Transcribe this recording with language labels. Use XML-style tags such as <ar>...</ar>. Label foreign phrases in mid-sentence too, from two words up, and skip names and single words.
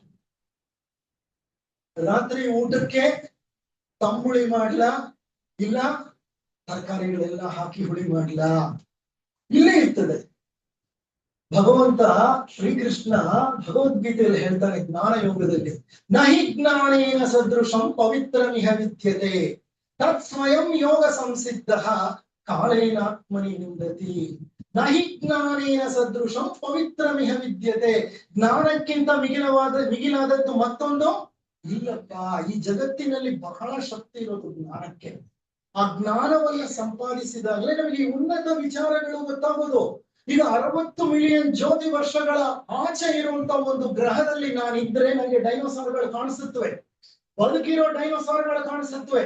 <kn>ರಾತ್ರಿ ಊಟಕ್ಕೆ ತಂಬುಳಿ ಮಾಡ್ಲಾ, ಇಲ್ಲ ತರಕಾರಿಗಳೆಲ್ಲ ಹಾಕಿ ಹುಳಿ ಮಾಡ್ಲಾ? ಇಲ್ಲೇ ಇರ್ತದೆ. ಭಗವಂತ ಶ್ರೀಕೃಷ್ಣ ಭಗವದ್ಗೀತೆಯಲ್ಲಿ ಹೇಳ್ತಾನೆ, ಜ್ಞಾನ ಯೋಗದಲ್ಲಿ,</kn> <sa>ನಹಿ ಜ್ಞಾನೇನ ಸದೃಶಂ ಪವಿತ್ರಮಿಹ ವಿದ್ಯತೆ ತತ್ ಸ್ವಯಂ ಯೋಗ ಸಂಸಿದ್ಧ ಕಾಲೇನಾತ್ಮನಿ ನಿಂದತಿ. ನಹಿ ಜ್ಞಾನೇನ ಸದೃಶಂ ಪವಿತ್ರಮಿಹ ವಿದ್ಯತೆ.</sa> <kn>ಜ್ಞಾನಕ್ಕಿಂತ ಮಿಗಿಲಾದದ್ದು ಮತ್ತೊಂದು ಇಲ್ಲಪ್ಪ. ಈ ಜಗತ್ತಿನಲ್ಲಿ ಬಹಳ ಶಕ್ತಿ ಇರೋದು ಜ್ಞಾನಕ್ಕೆ. ಆ ಜ್ಞಾನವನ್ನ ಸಂಪಾದಿಸಿದಾಗಲೇ ನಮಗೆ ಉನ್ನತ ವಿಚಾರಗಳು ಗೊತ್ತಾಗೋದು. ಈಗ 60 ಮಿಲಿಯನ್ ಜ್ಯೋತಿ ವರ್ಷಗಳ ಆಚೆ ಇರುವಂತ ಒಂದು ಗ್ರಹದಲ್ಲಿ ನಾನಿದ್ರೆ ನನಗೆ ಡೈನೋಸಾರ್ಗಳು ಕಾಣಿಸುತ್ತವೆ, ಬದುಕಿರೋ ಡೈನೋಸಾರ್ಗಳು ಕಾಣಿಸುತ್ತವೆ.</kn>